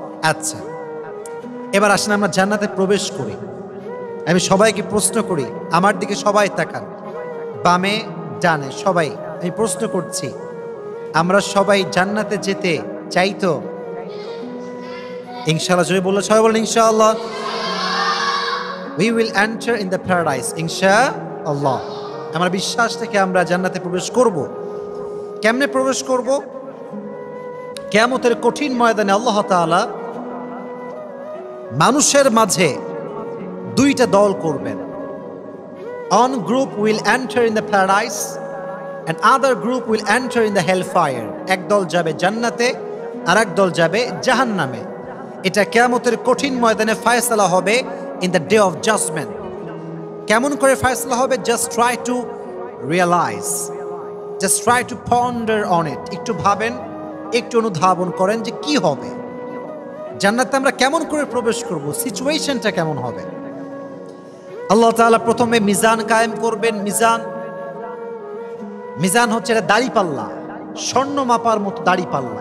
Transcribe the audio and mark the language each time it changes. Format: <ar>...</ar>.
<bn>আচ্ছা এবার আসেন আমরা জান্নাতে প্রবেশ করি। আমি সবাইকে প্রশ্ন করি, আমার দিকে সবাই তাকান, বামে ডানে সবাই। আমি প্রশ্ন করছি, আমরা সবাই জান্নাতে যেতে চাই তো? ইনশাআল্লাহ জোরে বললো সবাই, বলেন ইনশাআল্লাহ।</bn> <en>We will enter in the paradise ইনশাআল্লাহ।</en> <bn>আমার বিশ্বাস থেকে আমরা জান্নাতে প্রবেশ করব। কেমনে প্রবেশ করব? কিয়ামতের কঠিন ময়দানে আল্লাহ তাআলা মানুষের মাঝে দুইটা দল করবেন।</bn> <en>One group will enter in the paradise and other group will enter in the hellfire.</en> <bn>এক দল যাবে জান্নাতে আর এক দল যাবে জাহান্নামে। এটা কিয়ামতের কঠিন ময়দানে ফয়সালা হবে</bn> <en>in the day of judgment.</en> <bn>কেমন করে ফয়সালা হবে?</bn> <en>Just try to realize, just try to ponder on it.</en> <bn>একটু ভাবেন, একটু অনুধাবন করেন যে কি হবে, জান্নাতে আমরা কেমন করে প্রবেশ করব, সিচুয়েশনটা কেমন হবে। আল্লাহ তাআলা প্রথমে মিজান কায়েম করবেন। মিজান হচ্ছে এটা দাড়িপাল্লা, স্বর্ণ মাপার মতো দাড়িপাল্লা।</bn>